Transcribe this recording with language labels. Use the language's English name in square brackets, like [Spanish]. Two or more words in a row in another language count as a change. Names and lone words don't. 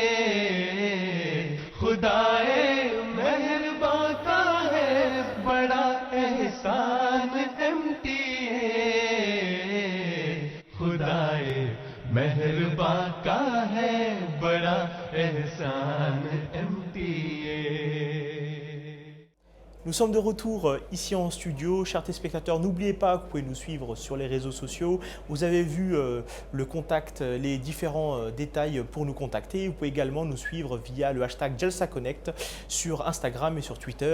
[Urdu] خدائے مہربان کا ہے بڑا احسان ایم ٹی اے خدائے مہربان کا ہے بڑا احسان ایم ٹی اے. [French] Nous sommes de retour ici en studio. Chers téléspectateurs, n'oubliez pas que vous pouvez nous suivre sur les réseaux sociaux. Vous avez vu le contact, les différents détails pour nous contacter. Vous pouvez également nous suivre via le hashtag JalsaConnect sur Instagram et sur Twitter.